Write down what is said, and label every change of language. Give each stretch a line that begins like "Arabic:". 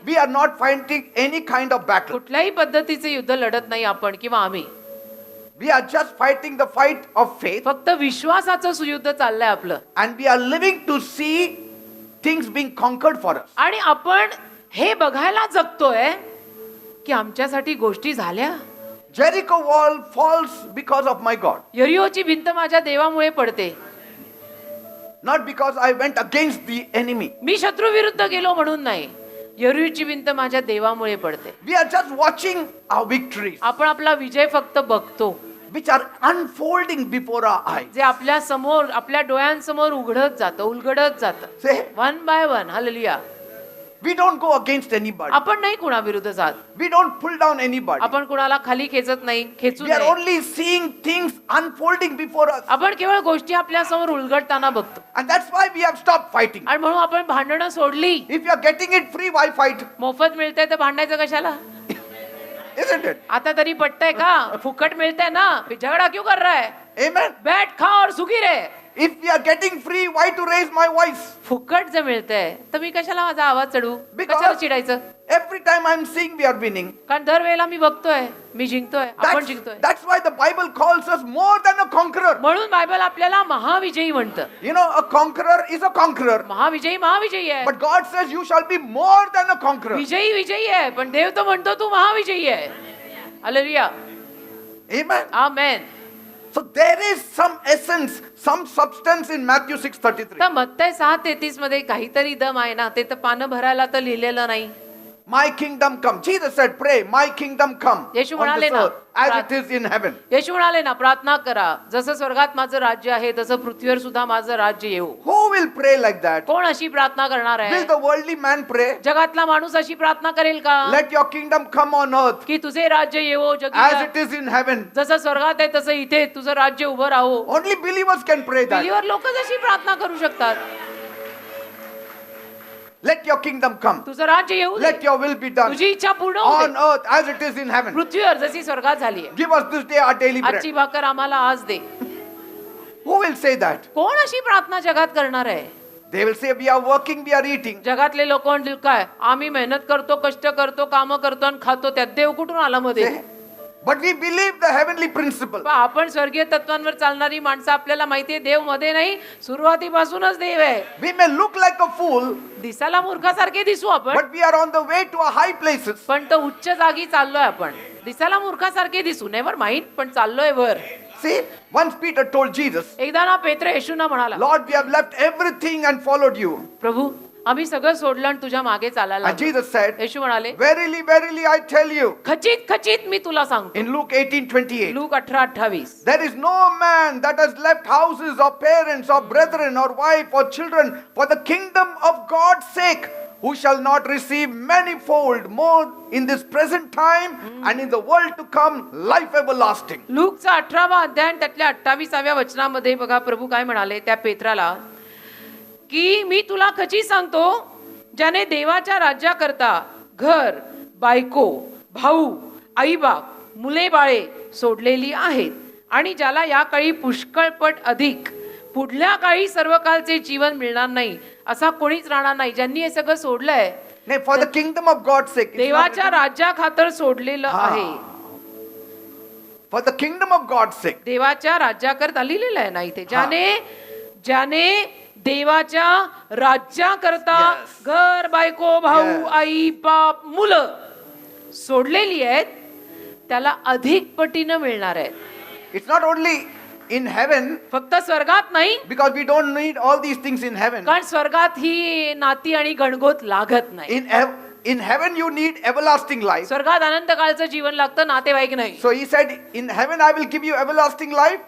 English: We are not fighting any kind of battle.
Marathi: कुठल्याही पद्धतीचे युद्ध लढत नाही आपण किंवा आम्ही.
English: We are just fighting the fight of faith.
Marathi: फक्त विश्वासाचं युद्ध चाललंय आपलं.
English: And we are living to see things being conquered for us.
Marathi: आणि आपण हे बघायला जगतोय की आमच्यासाठी गोष्टी झाल्या.
English: Jericho wall falls because of my God.
Marathi: यरिहोची भिंत माझ्या देवामुळे पडते.
English: Not because I went against the enemy.
Marathi: मी शत्रू विरुद्ध गेलो म्हणून नाही. यरिहोची भिंत माझ्या देवामुळे पडते.
English: We are just watching our victories,
Marathi: आपण आपला विजय फक्त बघतो
English: which are unfolding before our eyes.
Marathi: जे आपल्या समोर आपल्या डोळ्यांसमोर उघडत जातं उलगडत जातं.
English: Say, one by one. Hallelujah. we don't go against anybody.
Marathi: आपण नाही कुणाविरुद्ध जात.
English: We don't pull down anybody.
Marathi: आपण कुणाला खाली खेचत नाही खेचू
English: We are
Marathi: नये.
English: only seeing things unfolding before us.
Marathi: आपण केवळ गोष्टी आपल्या समोर उलगडताना बघतो.
English: And that's why we have stopped fighting.
Marathi: आणि म्हणून आपण भांडणं सोडली.
English: If you are getting it free, why fight?
Marathi: मोफत मिळतंय तर भांडायचं कशाला?
English: Isn't it?
Marathi: आता तरी पटतंय का? फुकट मिळतंय ना,
Hindi: फिर झगडा क्यों कर रहा है?
English: Amen.
Hindi: बैठ खा और सुखी रहे.
English: If we are getting free, why to raise my voice?
Marathi: फुकट जर मिळतंय तर मी कशाला माझा आवाज चढवू?
English: Because-
Marathi: कशाला चिडायचं?
English: Every time I'm seeing we are winning.
Marathi: कारण दरवेळेला मी बघतोय मी जिंकतोय आपण जिंकतोय.
English: That's why the Bible calls us more than a conqueror.
Marathi: म्हणून बायबल आपल्याला महाविजयी म्हणतं.
English: You know, a conqueror is a conqueror.
Marathi: महाविजयी महाविजयी आहे.
English: But God says you shall be more than a conqueror.
Marathi: विजयी विजयी आहे पण देव तो म्हणतो तू महाविजयी आहे. Hallelujah.
English: Amen.
Marathi: Amen.
English: So there is some essence, some substance in Matthew 6:33.
Marathi: तर मत्तय 6:33 मध्ये काहीतरी दम आहे ना. ते तर पानं भरायला तर लिहिलेलं नाही.
English: My kingdom come. Jesus said, pray, my kingdom come
Marathi: Yeshu
English: on
Marathi: म्हणाले
English: this
Marathi: ना,
English: earth as it is in heaven.
Marathi: येशू म्हणाले ना प्रार्थना करा जसं स्वर्गात माझं राज्य आहे तसं पृथ्वीवर सुद्धा माझं राज्य येऊ.
English: Who will pray like that?
Marathi: कोण अशी प्रार्थना करणार आहे?
English: Will the worldly man pray?
Marathi: जगातला माणूस अशी प्रार्थना करेल का
English: Let your kingdom come on earth
Marathi: की तुझे राज्य येवो
English: as
Marathi: जगी
English: it is in heaven.
Marathi: जसं स्वर्गात आहे तसं इथे तुझं राज्य उभं राहो.
English: Only believers can pray that.
Marathi: Believer लोकच अशी प्रार्थना करू शकतात.
English: Let your kingdom come.
Marathi: तुझं राज्य येऊ दे.
English: Let your will be done
Marathi: तुझी इच्छा पूर्ण होऊ
English: on
Marathi: दे.
English: earth as it is in heaven.
Marathi: पृथ्वीवर जशी स्वर्गात झाली आहे.
English: Give us this day our daily bread.
Marathi: आजची भाकर आम्हाला आज दे.
English: Who will say that?
Marathi: कोण अशी प्रार्थना जगात करणार आहे?
English: They will say, we are working, we are eating.
Marathi: जगातले लोक म्हणतील काय आम्ही मेहनत करतो कष्ट करतो काम करतो आणि खातो त्यात देव कुठून आला मध्ये?
English: But we believe the heavenly principle.
Marathi: पण आपण स्वर्गीय तत्वांवर चालणारी माणसं आपल्याला माहितीये देव मध्ये नाही सुरुवातीपासूनच देव आहे.
English: We may look like a fool,
Marathi: दिसायला मूर्खासारखे दिसू आपण
English: but we are on the way to a high places.
Marathi: पण तो उच्च जागी चाललोय आपण. दिसायला मूर्खासारखे दिसू
English: never mind
Marathi: पण चाललोय वर.
English: See, once Peter told Jesus,
Marathi: एकदा ना पेत्र येशूंना म्हणाला
English: Lord, we have left everything and followed you.
Marathi: प्रभू आम्ही सगळं सोडलं आणि तुझ्या मागे चालायला
English: And
Marathi: लागलो.
English: Jesus said,
Marathi: येशू म्हणाले
English: verily, verily, I tell you,
Marathi: खचित खचित मी तुला सांगतो.
English: in Luke 18:28,
Marathi: look 18:28
English: there is no man that has left houses or parents or brethren or wife or children for the kingdom of God's sake, who shall not receive manifold more in this present time and in the world to come life everlasting.
Marathi: लूकचा 18वा अध्याय आणि त्यातल्या 28व्या वचनामध्ये बघा प्रभू काय म्हणाले त्या पेत्राला की मी तुला खची सांगतो ज्याने देवाच्या राज्याकरता घर बायको भाऊ आईबाप मुले बाळे सोडलेली आहेत आणि ज्याला या काळी पुष्कळपट अधिक पुढल्या काळी सर्व कालचे जीवन मिळणार नाही असा कोणीच राहणार नाही. ज्यांनी हे सगळं सोडलंय
English: Nay, for the kingdom of God's sake. It's not
Marathi: देवाच्या
English: written-
Marathi: राज्या खातर सोडलेलं आहे.
English: For the kingdom of God's sake.
Marathi: देवाच्या राज्याकरता लिहिलेलं आहे ना इथे. ज्याने देवाच्या राज्याकरता
English: Yes.
Marathi: घर, बायको, भाऊ,
English: Yes.
Marathi: आई, बाप, मुलं सोडलेली आहेत त्याला अधिक पटीनं मिळणार आहेत.
English: It's not only in heaven,
Marathi: फक्त स्वर्गात नाही,
English: because we don't need all these things in heaven.
Marathi: कारण स्वर्गात ही नाती आणि गणगोत लागत नाही.
English: In heaven you need everlasting life.
Marathi: स्वर्गात अनंत काळचं जीवन लागतं, नातेवाईक नाही.
English: So he said, in heaven I will give you everlasting life,